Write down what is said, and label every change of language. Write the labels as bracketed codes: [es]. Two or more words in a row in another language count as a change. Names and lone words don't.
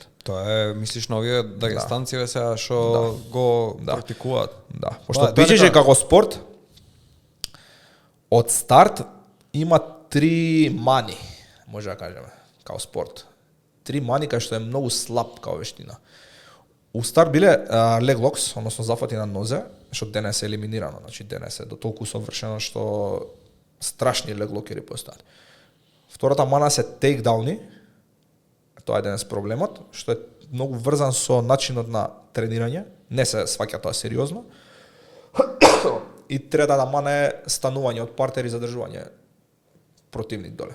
[mk] Тоа е, мислиш на овие дагестанци сега што го практикуваат. Да, пошто BJJ како спорт од старт има 3 мани, може да кажеме, као спорт. 3 мани кај што е многу слаб као вештина. У старт биле [en] leg locks, [mk] односно зафати на нозе, што денес е елиминирано, значи денес е до толку совршено што страшни [en] leg lockери [mk] постојат. Втората мана се takedowни, тоа е денес проблемот, што е многу врзан со начинот на тренирање, не се сваќа тоа сериозно. И третата мана е станување од партер и задржување противник доле.